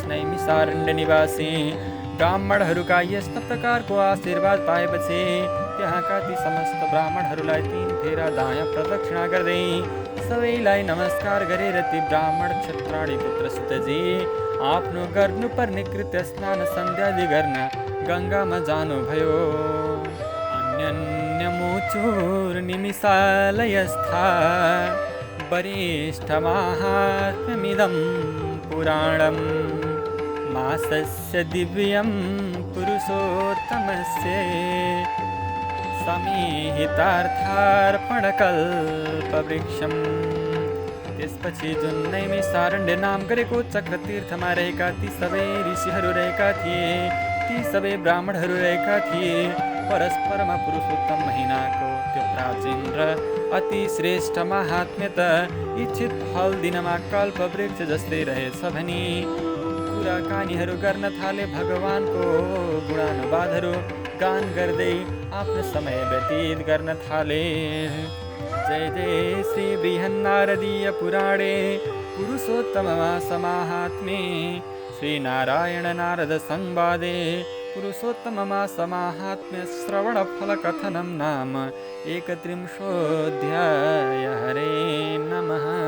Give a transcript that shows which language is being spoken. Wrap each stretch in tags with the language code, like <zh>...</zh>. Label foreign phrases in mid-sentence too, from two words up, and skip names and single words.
<ne>नैमिषारण्य निवासी ब्राह्मणहरूका यस्ता प्रकारको आशीर्वाद पाएपछि त्यहाँका ती समस्त ब्राह्मणहरूलाई 3 फेरा दायाँ प्रदक्षिणा गर्दै सबैलाई नमस्कार गरेर ती ब्राह्मण क्षत्राणी पुत्र सुतजी आफ्नो गर्नुपर्ने कृत्य स्नान सन्ध्यादि गर्न गङ्गामा जानुभयो।</ne> <sa>अन्यन्यमुचुर निमिषालयस्था वरिष्ठ माहात्म्यमिदं पुराणम् मासस्य दिव्यं पुरुषोत्तमस्य समीहितार्थार्पणकल्पवृक्षम्।</sa> <ne>त्यसपछि जुन नैमिषारण्य नाम गरेको चक्रतीर्थमा रहेका ती सबै ऋषिहरू रहेका थिए, ती सबै ब्राह्मणहरू रहेका थिए, परस्परमा पुरुषोत्तम महिनाको त्यो प्राचीन र अति श्रेष्ठ महात्म्यत इच्छित फल दिनमा कल्पवृक्ष जस्तै रहेछ भनी कुराकानीहरू गर्न थाले। भगवानको गुणानुवादहरू गान गर्दै आफ्नो समय व्यतीत गर्न थाले।</ne> <sa>जय जय श्री बृहन्नारदीय पुराणे पुरुषोत्तममास माहात्म्ये श्री नारायण नारद संवादे पुरुषोत्तममास माहात्म्य श्रवण फल कथनं नाम 31 हरे नमः।</sa>